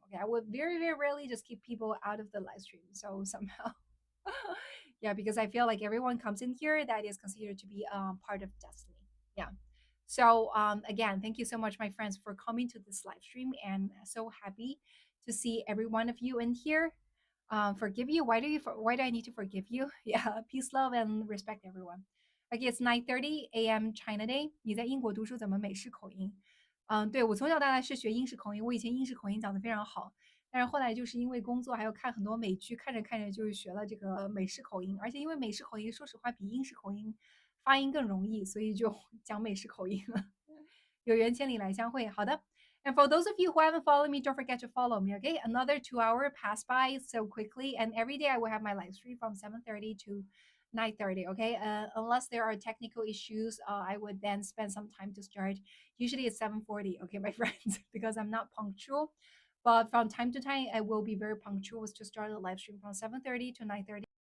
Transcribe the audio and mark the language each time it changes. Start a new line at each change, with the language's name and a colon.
English: Okay, I would very rarely just keep people out of the live stream. So somehow, yeah, because I feel like everyone comes in here that is considered to be part of destiny. Yeah. So again, thank you so much, my friends, for coming to this live stream, and so happy to see every one of you in here. Forgive you. Why do I need to forgive you? Yeah, peace, love, and respect, everyone. Okay, it's 9:30 a.m. China Day.
Chinese: 你在英国读书怎么美式口音？对我从小到大是学英式口音，我以前英式口音讲得非常好，但是后来就是因为工作还有看很多美剧，看着看着就是学了这个美式口音，而且因为美式口音说实话比英式口音发音更容易，所以就讲美式口音了。有缘千里来相会。好的。
English: And for those of you who haven't followed me, don't forget to follow me, okay? Another 2 hour passed by so quickly, and every day I will have my live stream from 7:30 to 9:30, okay? Unless there are technical issues, I would then spend some time to start. Usually it's 7:40, okay, my friends, because I'm not punctual. But from time to time, I will be very punctual to start the live stream from 7:30 to 9:30.